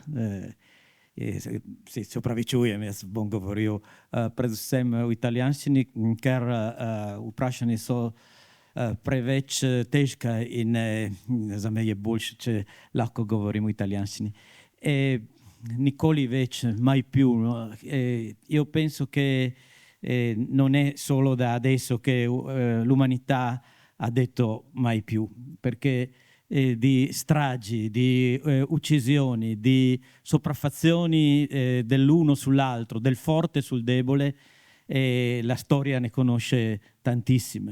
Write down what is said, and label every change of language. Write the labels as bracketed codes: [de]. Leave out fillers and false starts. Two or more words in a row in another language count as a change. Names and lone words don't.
[sl] Se opravičujem, jaz bom govoril predvsem v italijanščini, ker vprašanje so preveč težka in za me je boljše, če lahko govorim v italijanščini. Nikoli več, [it] mai più. Io penso che non è solo da adesso che l'umanità ha detto mai più, perché di stragi, di uccisioni, di sopraffazioni dell'uno sull'altro, del forte sul debole, la storia ne conosce tantissime.